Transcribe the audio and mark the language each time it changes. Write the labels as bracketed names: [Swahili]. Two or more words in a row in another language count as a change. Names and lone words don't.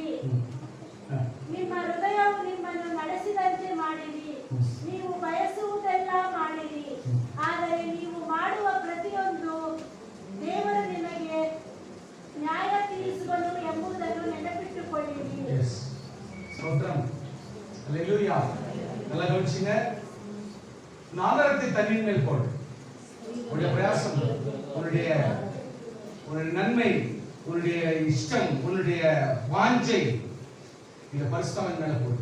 [Kannada] ನಿಮ್ಮ ಹೃದಯವು ನಿಮ್ಮನ್ನು ನಡೆಸಿದಂತೆ ಮಾಡಿರಿ. ನೀವು ಬಯಸುವುದೆಲ್ಲ ಮಾಡಿರಿ. ಆದರೆ ನೀವು ಮಾಡುವ ಪ್ರತಿಯೊಂದು ದೇವರು ನಿಮಗೆ ನ್ಯಾಯ ತೀರಿಸುವನು ಎಂಬುದನ್ನು ನೆನಪಿಟ್ಟುಕೊಳ್ಳಿರಿ. [Tamil] ஸ்தோத்திரம். ஹalleluya. நல்லா கவனிச்சீங்க. நாகரத்தை தண்ணீர் மேல் போடு. உன்னுடைய பிரயாசம், உன்னுடைய நன்மை, உன்னுடைய இஷ்டம், உன்னுடைய வாஞ்சை இந்த பரிசுத்தவன் மேல போடுங்க.